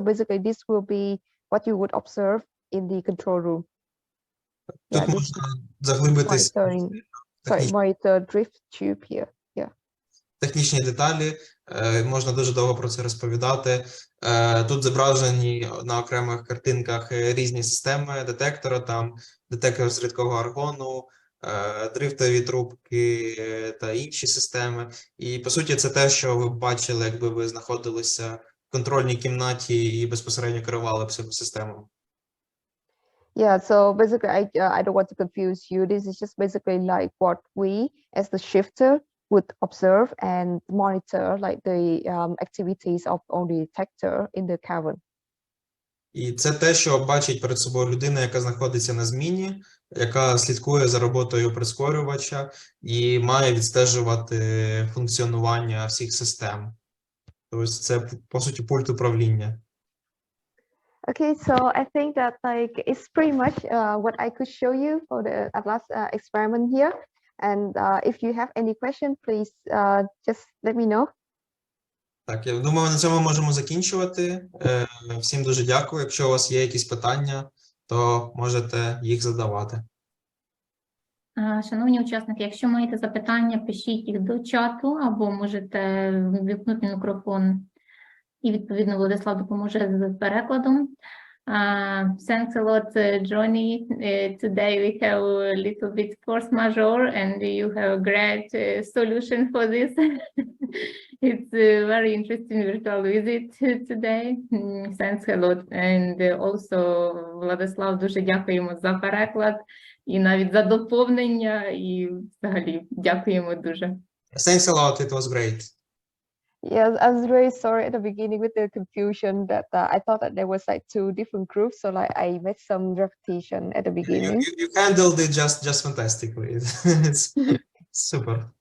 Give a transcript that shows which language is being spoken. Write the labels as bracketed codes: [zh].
[en] So basically this will be what you would observe in the control room. [uk] Тут [en] Yeah, this [uk] можна заглибитись [en] monitor drift tube here. Yeah. [uk] технічні деталі, можна дуже довго про це розповідати. Тут зображені на окремих картинках різні системи детектора, там детектор з рідкого аргону, дрифтові трубки та інші системи. І, по суті, це те, що ви б бачили, якби ви знаходилися в контрольній кімнаті і безпосередньо керували всю системою. [en] Yeah, so basically, I don't want to confuse you. This is just basically like what we, as the shifter, would observe and monitor, like the activities of all the detector in the cavern. [uk] І це те, що бачить перед собою людина, яка знаходиться на зміні, яка слідкує за роботою прискорювача і має відстежувати функціонування всіх систем. Тобто це, по суті, пульт управління. [en] Okay, so I think that like it's pretty much what I could show you for the Atlas experiment here. And if you have any question, please just let me know. [uk] Так, я думаю, на цьому можемо закінчувати. Всім дуже дякую. Якщо у вас є якісь питання, то можете їх задавати. Шановні учасники, якщо маєте запитання, пишіть їх до чату або можете ввімкнути мікрофон. І, відповідно, Владислав допоможе з перекладом. [en] Thanks a lot, Joni. Today we have a little bit force majeure and you have a great solution for this. It's a very interesting virtual visit today. Thanks a lot. [uk] And also, Владислав, дуже дякуємо за переклад і навіть за доповнення. І взагалі, дякуємо дуже. [en] Thanks a lot, it was great. Yes, I was very sorry at the beginning with the confusion that I thought that there was like 2 different groups, so like I made some repetition at the beginning. You handled it just fantastically. It's super.